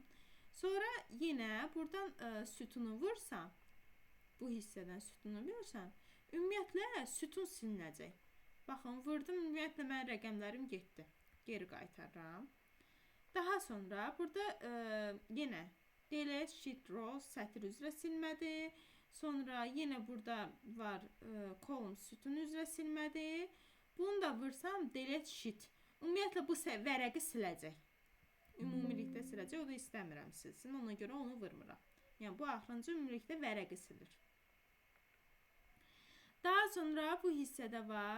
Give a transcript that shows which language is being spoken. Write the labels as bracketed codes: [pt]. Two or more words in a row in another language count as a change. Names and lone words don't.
[az] Sonra yenə buradan sütunu vursam, bu hissədən sütunu vursam, ümumiyyətlə sütun silinəcək. Baxın, vurdum, ümumiyyətlə mən rəqəmlərim getdi. Geri qaytarıram. Daha sonra burada yenə [en] delete sheet row [az] sətr üzrə silmədi. Sonra yenə burada var column sütun üzrə silmədi. Bunu da vursam [en] delete sheet. [az] Ümumiyyətlə bu vərəqi siləcək. Ümumilikdə siləcək. O da istəmirəm silsin. Ona görə onu vurmuram. Yəni bu axırıncı ümumilikdə vərəqi silir. Daha sonra bu hissədə var.